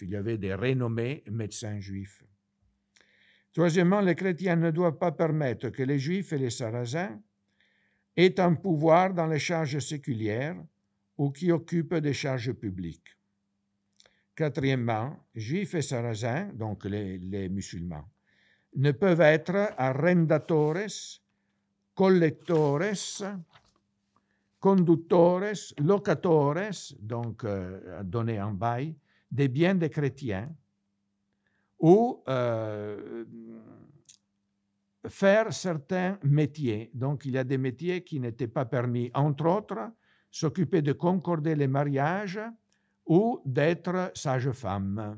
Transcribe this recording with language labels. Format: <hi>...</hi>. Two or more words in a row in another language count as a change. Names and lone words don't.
<fr>Il y avait des renommés médecins juifs. Troisièmement, les chrétiens ne doivent pas permettre que les Juifs et les Sarrasins aient un pouvoir dans les charges séculières ou qui occupent des charges publiques. Quatrièmement, Juifs et Sarrasins, donc les musulmans, ne peuvent être</fr> <la>arrendatores, collectores, conductores, locatores,</la> <fr>donc donner en bail, des biens des chrétiens, ou faire certains métiers. Donc il y a des métiers qui n'étaient pas permis, entre autres, s'occuper de concorder les mariages ou d'être sage-femme.</fr>